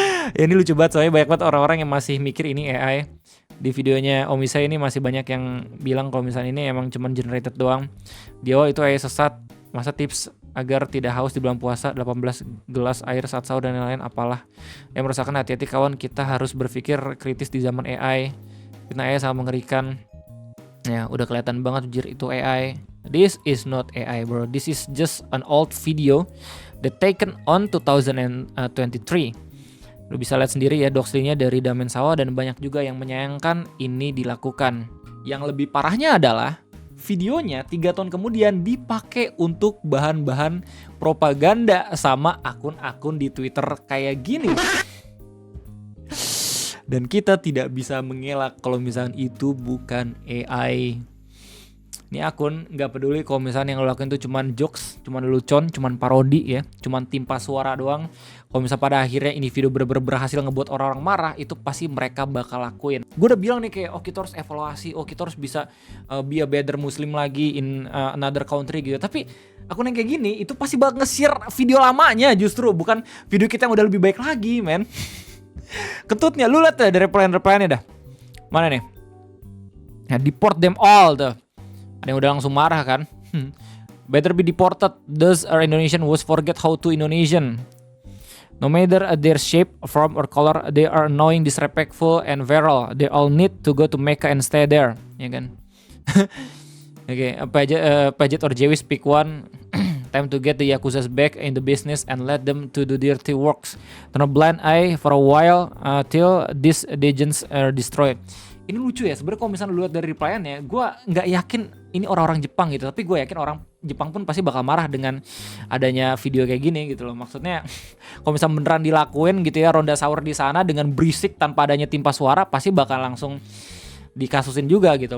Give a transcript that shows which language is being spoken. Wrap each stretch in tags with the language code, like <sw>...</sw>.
<id>Ya ini lucu banget, soalnya banyak banget orang-orang yang masih mikir ini AI. Di videonya Om Isa ini masih banyak yang bilang kalau misalnya ini emang cuman generated doang. Di awal itu AI sesat, masa tips agar tidak haus di bulan puasa 18 gelas air saat sahur dan lain-lain apalah. Yang merasakan hati-hati kawan, kita harus berpikir kritis di zaman AI. Fitnah AI sangat mengerikan. Ya udah kelihatan banget jir itu AI.</id> <en>This is not AI bro, this is just an old video that taken on 2023.</en> <id>Lu bisa lihat sendiri ya doxlinya dari Damen Sawa, dan banyak juga yang menyayangkan ini dilakukan. Yang lebih parahnya adalah videonya 3 tahun kemudian dipakai untuk bahan-bahan propaganda sama akun-akun di Twitter kayak gini. Dan kita tidak bisa mengelak kalau misalnya itu bukan AI. Ini akun gak peduli kalau misalnya yang lo lakuin itu cuman jokes, cuman lucon, cuman parodi ya, cuman timpa suara doang. Kalau misalnya pada akhirnya ini video bener-bener berhasil ngebuat orang-orang marah, itu pasti mereka bakal lakuin. Gue udah bilang nih kayak, kita harus evaluasi, kita harus bisa</id> <en>be a better muslim</en> <id>lagi</id> <en>in another country</en> <id>gitu. Tapi akun yang kayak gini, itu pasti bakal nge-share video lamanya justru, bukan video kita yang udah lebih baik lagi, men. Ketutnya, lu liat ya dari reply-reply-nya dah. Mana nih? Nah,</id> <en>deport them all</en> <id>tuh. Ada yang udah langsung marah kan.</id> <en>Better be deported. Those are Indonesian was forget how to Indonesian. No matter their shape, form or color, they are annoying, disrespectful and viral. They all need to go to Mecca and stay there.</en> <id>Ya kan.</id> <en>Okay, Pajet or Jewis pick one. Time to get the Yakuzas back in the business and let them to do dirty works. Turn a blind eye for a while till these legends are destroyed.</en> <id>Ini lucu ya, sebenarnya kalau misalnya lu lihat dari replyan-nya, gue nggak yakin ini orang-orang Jepang gitu, tapi gue yakin orang Jepang pun pasti bakal marah dengan adanya video kayak gini gitu loh. Maksudnya kalau misalnya beneran dilakuin gitu ya ronda sahur di sana dengan berisik tanpa adanya timpa suara, pasti bakal langsung dikasusin juga gitu.</id>